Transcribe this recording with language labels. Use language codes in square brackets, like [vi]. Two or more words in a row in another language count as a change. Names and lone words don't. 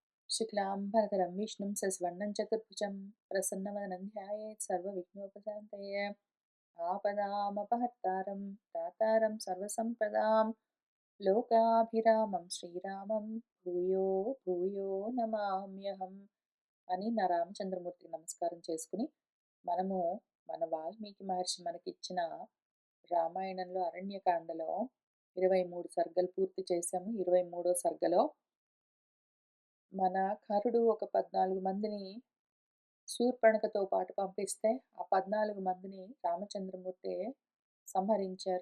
[sa] शुक्लाम्बरधरं विष्णुं शशिवर्णं चतुर्भुजं प्रसन्नवदनं ध्यायेत् सर्वविघ्नोपशान्तये। आपदामपहर्तारं दातारं सर्वसम्पदां लोकाभिरामं శ్రీరామం భూయో భూయో నమామ్యహం [te] అని నా రామచంద్రమూర్తికి నమస్కారం చేసుకుని మనము మన వాల్మీకి మహర్షి మనకిచ్చిన రామాయణంలో అరణ్యకాండలో 23 సర్గలు పూర్తి చేశాము. 23వ సర్గలో మన కరుడు ఒక 14 మందిని శూర్పణఖతో పాటు పంపిస్తే ఆ 14 మందిని రామచంద్రమూర్తి సంహరించారు.